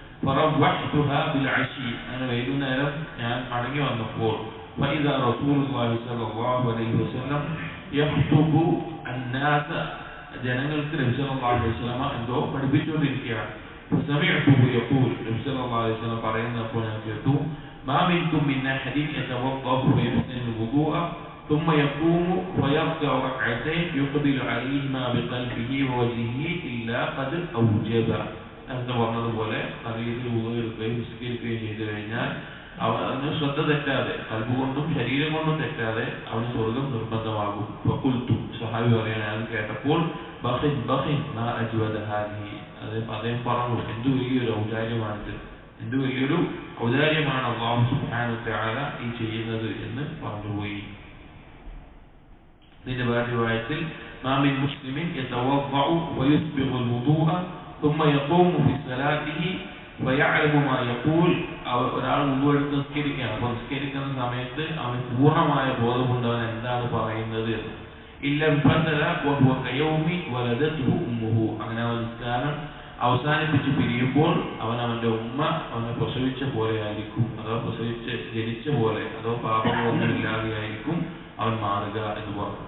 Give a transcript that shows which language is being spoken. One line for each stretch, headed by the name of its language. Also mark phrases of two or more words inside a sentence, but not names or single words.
Malayalam: അങ്ങനെ വൈകുന്നേരം ഞാൻ മടങ്ങി വന്നപ്പോൾ ജനങ്ങൾക്ക് നബി
Arabic: صلى الله عليه وسلم
Malayalam: എന്തോ പഠിപ്പിച്ചുകൊണ്ടിരിക്കുകയാണ്. പറയുന്നപ്പോൾ ഞാൻ കേട്ടു,
Arabic: ما منكم من أحد يتوضأ فيحسن الوضوء ثم يقوم ويركع ركعتين يقبل عليهما بقلبه ووجهه إلا قد أوجب.
Malayalam: എന്ന് പറഞ്ഞതുപോലെ അറിയിൽ എടുക്കുകയും നിസ്കരിക്കുകയും ചെയ്തു കഴിഞ്ഞാൽ അവന് ശ്രദ്ധ തെറ്റാതെ, കൽബ് കൊണ്ടും ശരീരം കൊണ്ടും തെറ്റാതെ അവന് സ്വർഗം നിർബന്ധമാകും. ഫഖുൽതു, സഹാബി പറയാണ്, ഞാൻ കേട്ടപ്പോൾ അദ്ദേഹം പറഞ്ഞു, എന്ത് വലിയൊരു ഔദാര്യമാണിത്, എന്ത് വലിയൊരു ഔദാര്യമാണ് അല്ലാഹു
Arabic: سبحانه وتعالى
Malayalam: ഈ ചെയ്യുന്നത് എന്ന് പറഞ്ഞുപോയി. ഇതിന്റെ വേറെ റിവായത്തിൽ
Arabic: ما من مسلم يتوضأ ويسبغ الوضوء ثم يقوم في صلاته ويعلم ما يقول.
Malayalam: ഒരാൾ വുദു എടുത്ത് നിസ്കരിക്കുകയാണ്. അപ്പോൾ നിസ്കരിക്കുന്ന സമയത്ത് അവന് പൂർണ്ണമായ ബോധമുണ്ട് അവൻ എന്താണ് പറയുന്നത് എന്ന്.
Arabic: إلا بدل وهو كيوم ولدته أمه.
Malayalam: അങ്ങനെ അവൻ നിസ്കാരം അവസാനിപ്പിച്ച് പിരിയുമ്പോൾ അവന്റെ ഉമ്മ അവനെ പ്രസവിച്ച പോലെ ആയിരിക്കും, അഥവാ ജനിച്ച പോലെ, അഥവാ പാപങ്ങളൊന്നുമില്ലാതെയായിരിക്കും അവൻ മാറുക എന്ന് പറഞ്ഞു.